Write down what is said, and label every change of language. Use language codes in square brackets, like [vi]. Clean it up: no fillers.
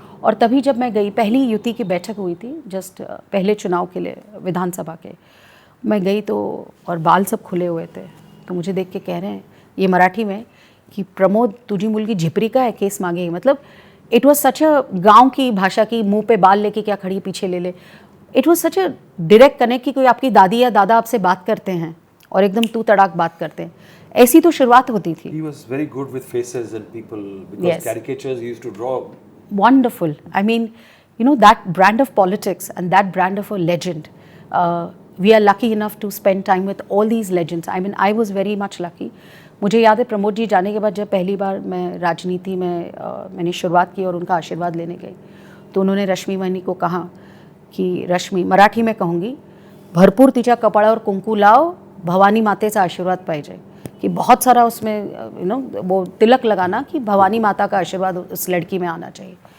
[hi] और तभी जब मैं गई, पहली युति की बैठक हुई थी, जस्ट पहले चुनाव के लिए विधानसभा के, मैं गई तो, और बाल सब खुले हुए थे, तो मुझे देख के कह रहे हैं ये मराठी में कि [mr] प्रमोद तुझी मुलगी झिपरी का है, केस मांगे। [hi] मतलब [en] it was such a [hi] गाँव की भाषा की, मुंह पे बाल लेके क्या खड़ी पीछे ले ले। [en] it was such a direct connect [hi] कि कोई आपकी दादी या दादा आपसे बात करते हैं और एकदम तू तड़ाक बात करते हैं, ऐसी तो शुरुआत होती थी। [en] He was very good with faces and people, because Yes. caricatures he used to draw. Wonderful. I mean, you know, that brand of politics and that brand of a legend, we are lucky enough to spend time with all these legends. I mean, I was very much lucky. [hi] मुझे याद है प्रमोद जी जाने के बाद जब पहली बार मैं राजनीति में मैंने शुरुआत की और उनका आशीर्वाद लेने गई, तो उन्होंने रश्मि वहिनी को कहा कि रश्मि, मराठी में कहूँगी, [mr] भरपूर तिच्या कपाळावर कुंकू लाव, भवानी मातेचा आशीर्वाद पाहिजे, [hi] कि बहुत सारा उसमें वो तिलक लगाना कि भवानी माता का आशीर्वाद उस लड़की में आना चाहिए।